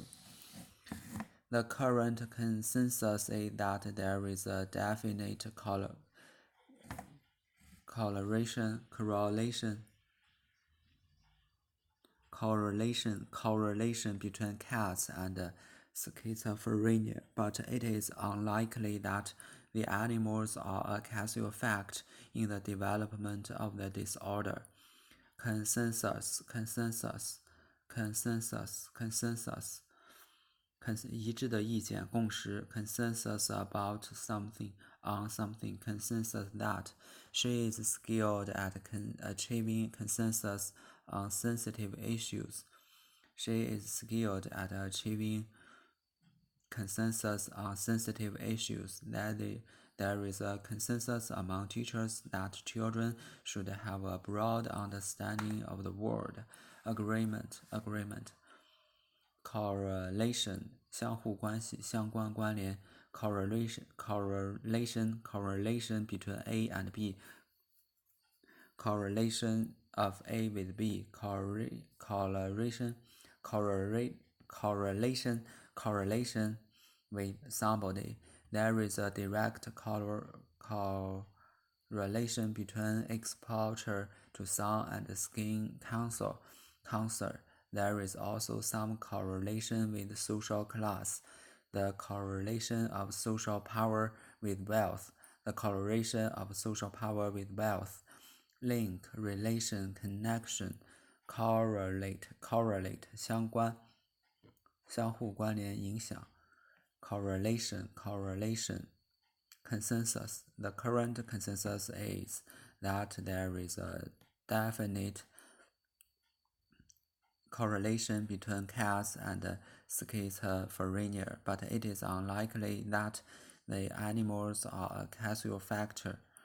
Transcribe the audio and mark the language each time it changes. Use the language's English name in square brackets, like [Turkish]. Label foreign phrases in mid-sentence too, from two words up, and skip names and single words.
[English] The current consensus is that there is a definite correlation between cats and schizophrenia, but it is unlikely that the animals are a causal fact in the development of the disorder. Consensus [Chinese] 一致的意见共识 [English] consensus about something on something consensus that she is skilled at achieving consensus on sensitive issues. She is skilled at achieving consensus on sensitive issues. That there is a consensus among teachers that children should have a broad understanding of the world. Agreement. Correlation [Chinese] 相互关系，相关关联。 [English] Correlation between A and B. Correlation of A with B. Correlation with somebody. There is a direct correlation between exposure to sun and skin cancer. There is also some correlation with social class. The correlation of social power with wealth. The correlation of social power with wealth. Link, relation, connection. Correlate [Chinese] 相关，相互关联，影响。 [English] Correlation Consensus. The current consensus is that there is a definite correlation between cats and schizophrenia, but it is unlikely that the animals are a causal factor.